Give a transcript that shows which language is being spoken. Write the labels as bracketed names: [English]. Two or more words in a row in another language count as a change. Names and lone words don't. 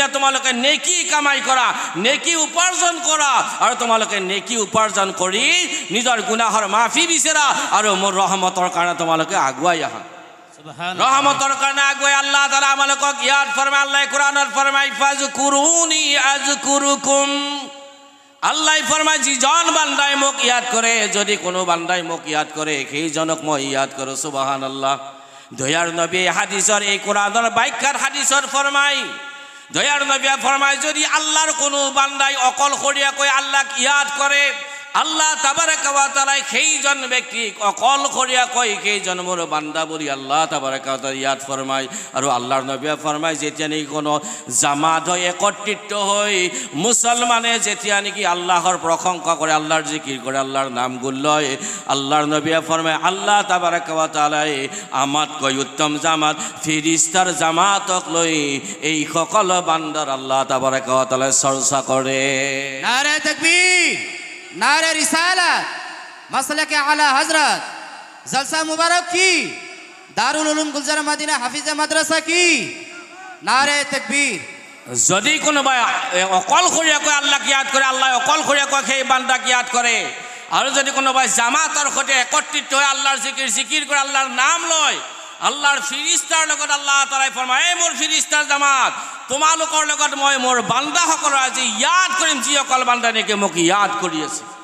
[Assamese] তোমালোকে নেকি কামাই কৰা নেকি উপাৰ্জন কৰা আৰু তোমালোকে নেকি উপাৰ্জন কৰি নিজৰ গুনাহৰ মাফি বিচাৰা আৰু মোৰ ৰহমতৰ কাৰণে তোমালোকে আগুৱাই আহা সুবহানাল্লাহ ৰহমতৰ কাৰণে আগুৱাই আল্লাহ তাআলা আমালোকক ইয়াত ফৰমায় আল্লাহ কোৰাণত ফৰমায় [Arabic] فاذكروني أذكركم [Assamese] আল্লাহ ফরমায় যিজন বান্দাই মোক ইয়াদ কৰে যদি কোনো বান্দাই মোক ইয়াদ কৰে সেইজনক মই ইয়াদ কৰো সুবহানাল্লাহ দয়াৰ নবী হাদিসৰ এই কোৰাণৰ ব্যাখ্যাৰ হাদিসৰ ফরমায় দয়াৰ নবী ফরমায় যদি আল্লাহৰ কোনো বান্দাই অকলশৰীয়াকৈ আল্লাহক ইয়াদ কৰে [Arabic] الله تبارك وتعالى [Assamese] সেইজন ব্যক্তিক অকলশৰীয়াকৈ সেইজন মোৰ বান্দা বুলি [Arabic] الله تبارك وتعالى [Assamese] ইয়াত ফৰমায়। আৰু আল্লাহৰ নবীয়ে ফৰমায় যেতিয়া নেকি কোনো জামাত হৈ একত্ৰিত হৈ মুছলমানে যেতিয়া নেকি আল্লাহৰ প্ৰশংসা কৰে, আল্লাহৰ জিকিৰ কৰে, আল্লাহৰ নাম গুণ লয়, আল্লাহৰ নবীয়ে ফৰমায় [Arabic] الله تبارك وتعالى [Assamese] আমাতকৈ উত্তম জামাত ফিৰিস্তাৰ জামাতক লৈ এই সকলো বান্দাৰ [Arabic] الله تبارك وتعالى [Assamese] চৰ্চা কৰে। [Hindi] नारे तकबीर, नारे रिसालत, मसलक आला हजरत, जलसा मुबारक की, दारुल उलूम गुलजार मदीना हाफिजा माद्रासा की, नारे तकबीर। [Assamese] যদি কোনোবাই অকলশৰীয়াকৈ আল্লাহক ইয়াদ কৰে, আল্লাহ অকলশৰীয়াকৈ সেই বান্দাক ইয়াদ কৰে, আৰু যদি কোনোবাই জামাতৰ সৈতে একত্ৰিত হৈ আল্লাহৰ জিকিৰ কৰে, আল্লাহৰ নাম লয়, আল্লাহৰ ফিৰিস্তাৰ লগত আল্লাহ তাআলাই ফৰমায় এই মোৰ ফিৰিস্তাৰ জামাত তোমালোকৰ লগত মই মোৰ বান্দাসকলৰ আজি ইয়াদ কৰিম যিসকল বান্দা নেকি মোক ইয়াদ কৰি আছে।